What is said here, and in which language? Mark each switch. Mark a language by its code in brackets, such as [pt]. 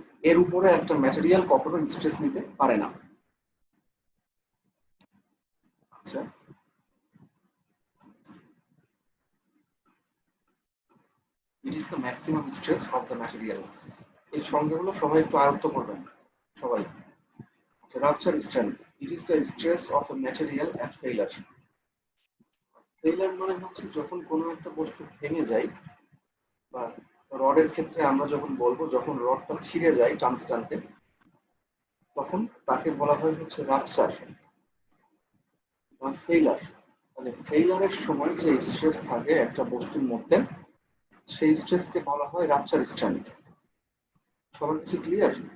[bn] এর উপরে একটা ম্যাটেরিয়াল কখনো স্ট্রেস নিতে পারে না। [en] আচ্ছা, it is the maximum stress of the material. [bn] এই সংজ্ঞাগুলো সবাই একটু আয়ত্ত করবেন সবাই। [en] আচ্ছা, rupture strength, it is the stress of a material at failure. [bn] failure মানে হচ্ছে যখন কোনো একটা বস্তু ভেঙে যায়, বা রডের ক্ষেত্রে আমরা যখন বলবো যখন রডটা ছিঁড়ে যায় টানতে টানতে, তখন তাকে বলা হয় হচ্ছে রাপচার বা ফেইলার। মানে ফেইলারের সময় যে স্ট্রেস থাকে একটা বস্তুর মধ্যে, সেই স্ট্রেসকে বলা হয় রাপচার স্ট্রেংথ। সবার কাছে ক্লিয়ার?